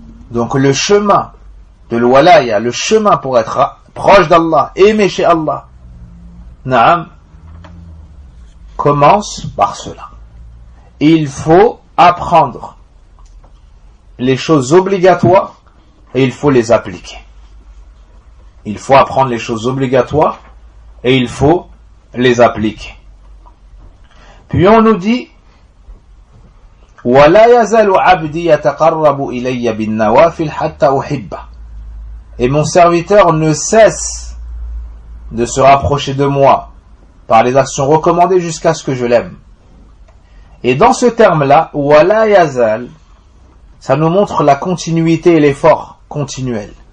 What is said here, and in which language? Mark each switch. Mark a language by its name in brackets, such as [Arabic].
[French] Donc le chemin de l'walaya, le chemin pour être proche d'Allah, aimé chez Allah, na'am, commence par cela. Il faut apprendre les choses obligatoires et il faut les appliquer. Il faut apprendre les choses obligatoires et il faut les appliquer. [Arabic] Puis on nous dit: وَلَا يَزَلُ عَبْدِي يَتَقَرَّبُ إِلَيَّ بِالنَّوَافِلْ حَتَّى أُحِبَّ. [French] Et mon serviteur ne cesse de se rapprocher de moi par les actions recommandées jusqu'à ce que je l'aime. Et dans ce terme-là, [Arabic] وَلَا يَزَلْ, [French] ça nous montre la continuité et l'effort continuel.